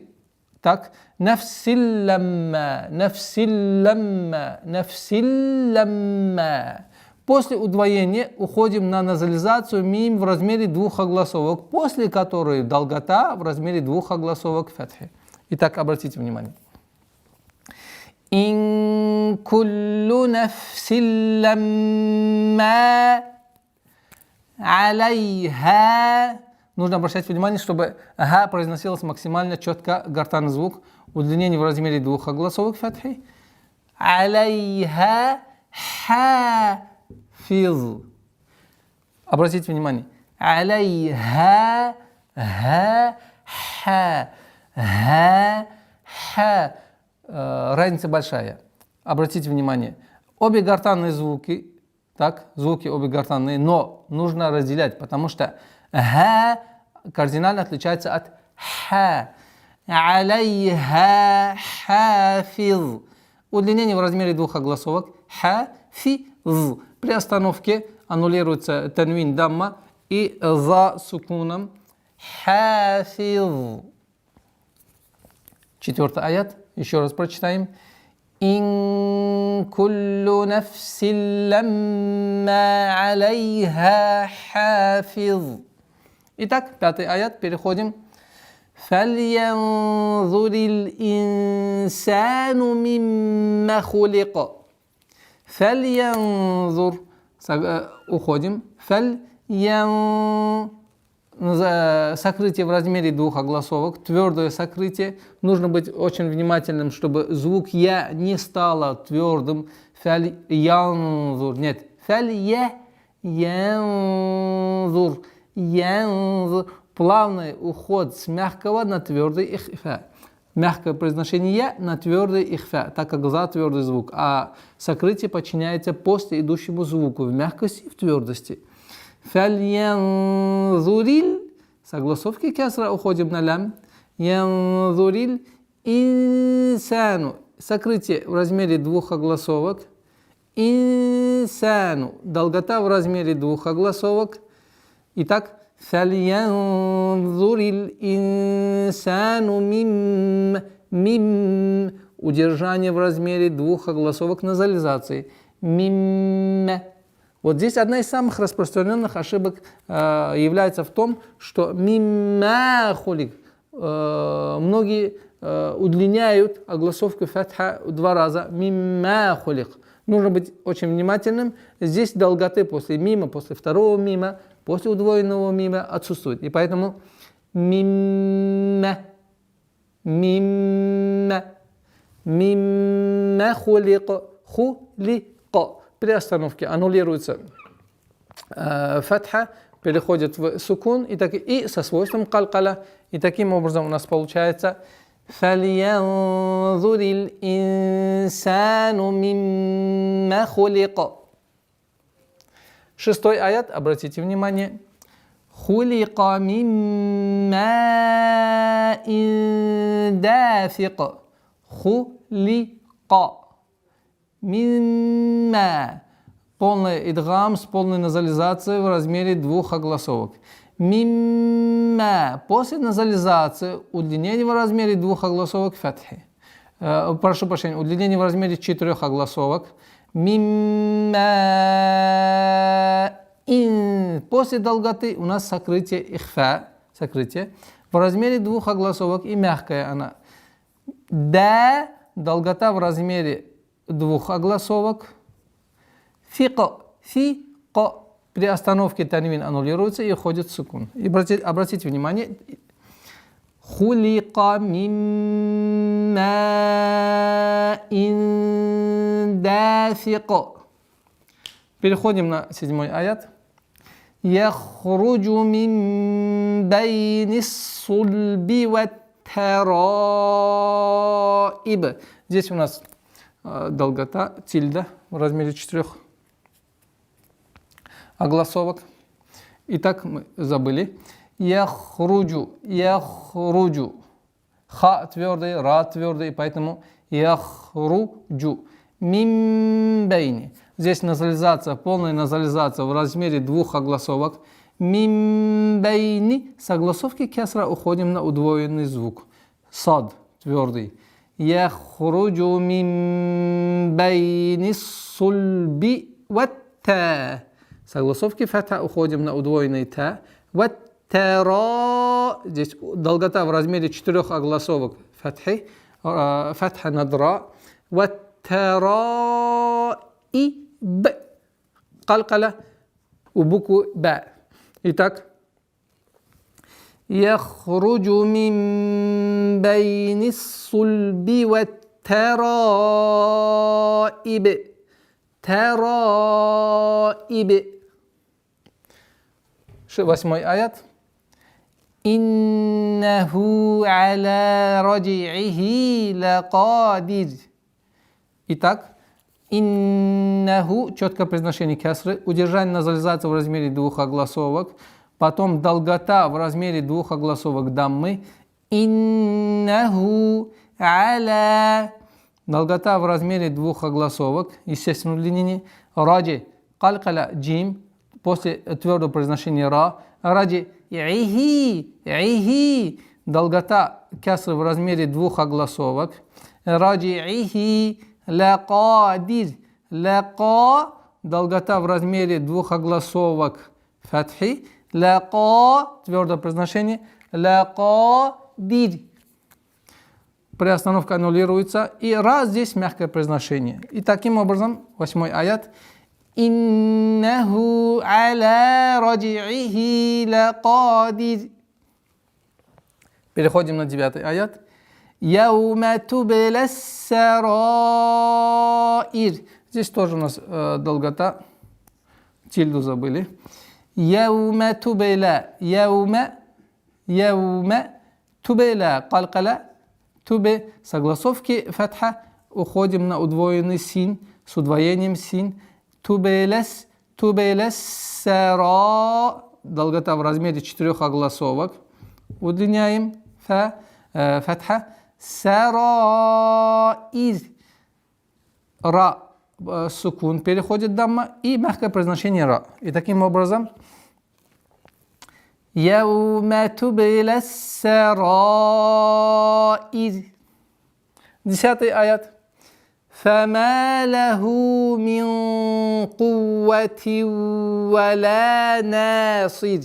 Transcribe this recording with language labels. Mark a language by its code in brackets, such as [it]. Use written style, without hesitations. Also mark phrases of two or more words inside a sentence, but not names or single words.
[ar] Так, نفس لما نفس لما نفس لما. [ru] После удвоения уходим на назализацию мим в размере двух огласовок, после которой долгота в размере двух огласовок фатхи. Итак, обратите внимание. [ar] إن كل نفس لما عليها. [ru] Нужно обращать внимание, чтобы ага произносилось максимально четко, гортанный звук, удлинение в размере двух огласовок фатхи. [ar] عليها حافظ. [ru] Обратите внимание. [ar] عليها ها ها ها ها. [ru] Разница большая. Обратите внимание. Обе гортанные звуки, так, звуки обе гортанные, но нужно разделять, потому что ха кардинально отличается от ха. [ar] عليها حافظ. [ru] Удлинение в размере двух огласовок. [ar] Хафиз. [ru] При остановке аннулируется танвин дамма и за сукуном. Хафиз. 4-й аят. Еще раз прочитаем. [ar] إن كل نفس لما عليها حافظ. [ru] Итак, 5-й аят. Переходим. [ar] فَلْيَنْظُرِ الْإِنسَانُ مِمَّ خُلِقَ. فَلْيَنْظُرْ. [ru] Уходим. Сокрытие в размере двух огласовок, твердое сокрытие. Нужно быть очень внимательным, чтобы звук я не стало твердым. [ar] Фаль-янзур. Нет. Фаль-янзур. Янзур. [ru] Плавный уход с мягкого на твердый ихфа. Мягкое произношение я на твердый ихфа, так как за твердый звук. А сокрытие подчиняется после идущему звуку в мягкости и в твердости. [ar] Фаль-янзуриль. [ru] Согласовки кясра уходим на лям. [ar] ينظر الإنسان. [ru] Сокрытие в размере двух огласовок. [ar] Инсану. [ru] Долгота в размере двух огласовок. Итак, [ar] فلينظر الإنسان مم. [ru] Удержание в размере двух огласовок назализации. [ar] Мим. [ru] Вот здесь одна из самых распространенных ошибок является в том, что [ar] مم خلق. [ru] Многие удлиняют огласовку фатха 2 раза. [ar] مم خلق. [ru] Нужно быть очень внимательным. Здесь долготы после мима, после второго мима, после удвоенного мима отсутствует. [ar] И поэтому مم مم مم خلق خلق. [ru] При остановке аннулируется фатха, переходит в сукун и со свойством калкала. И таким образом у нас получается [ar] فَلْيَنْظُرِ الْإِنسَانُ مِمَّ خُلِقَ. [ru] 6-й аят, обратите внимание. [ar] خُلِقَ مِنْ مَاءٍ دَافِقٍ. خُلِقَ мимма. [ru] Полный идгам с полной назализацией в размере двух огласовок. [ar] Мимма. [ru] После назализации удлинение в размере двух огласовок фатхи. Прошу прощения, удлинение в размере 4 огласовок. [ar] Мимма. [ru] После долготы у нас сокрытие ихфа. Сокрытие. В размере двух огласовок и мягкая она. Да. Долгота в размере двух огласовок. [ar] فق فق. [ru] При остановке танвин аннулируется и уходит сукун. И обратите внимание. [ar] خلق من ماء دافق. [ru] Переходим на 7-й аят. [ar] يخرج من بين الصلب والترائب. [ru] Здесь у нас долгота, тильда в размере 4 огласовок. Итак, мы забыли. [ar] يخرج يخرج. [ru] Ха твердый, ра твердый, поэтому яхруджу. [ar] من بين. [ru] Здесь назализация, полная назализация в размере 2 огласовок. [ar] من بين. [ru] С огласовки кесра уходим на удвоенный звук. Сад твердый. [ar] يخرج من بين الصلب وت. [ru] С огласовки фатха уходим на удвоенный та. [ar] والترا. [ru] Здесь долгота в размере 4 огласовок. Фатха над ра. [ar] Ва тара [ru] и б. Калкала у букву б. Итак. [ar] يخرج من بين الصلب والترائب. [ru] Тараиб. 8 аят. [ar] إنه على رجعه لقادر. [ru] Итак, иннаху, четкое произношение кесры, удержание назализации в размере 2 огласовок, потом долгота в размере 2 огласовок даммы. [ar] إنه على. [ru] Долгота в размере 2 огласовок, естественно, удлинение. Раджи, калкала, джим, после твердого произношения ра. [ar] رجع ه. [ru] Долгота кесры в размере 2 огласовок. [ar] رجع لقادر. Лака. [ru] Долгота в размере 2 огласовок. Фатхи. Лака. Твердое произношение. [ar] Лакадир. [ru] Приостановка аннулируется. И ра здесь мягкое произношение. И таким образом, 8 аят. [ar] إنه على رجعه لقادر. [ru] Переходим на 9 аят. [ar] يوم تبلى السرائر. [ru] Здесь тоже у нас долгота. Тильду забыли. [ar] يوم تبلى. يوم تبلى. Калкала. [ru] Тубе. Согласовки фатха. Уходим на удвоенный син. С удвоением син. [ar] تبلى السرا. [ru] Долгота в размере 4 огласовок. Удлиняем. Фатха. [ar] السرائر را. [ru] Сукун переходит дамма. И мягкое произношение ра. И таким образом. [ar] يوم تبلى السرائر. 10 аят. فما له من قوة ولا ناصر.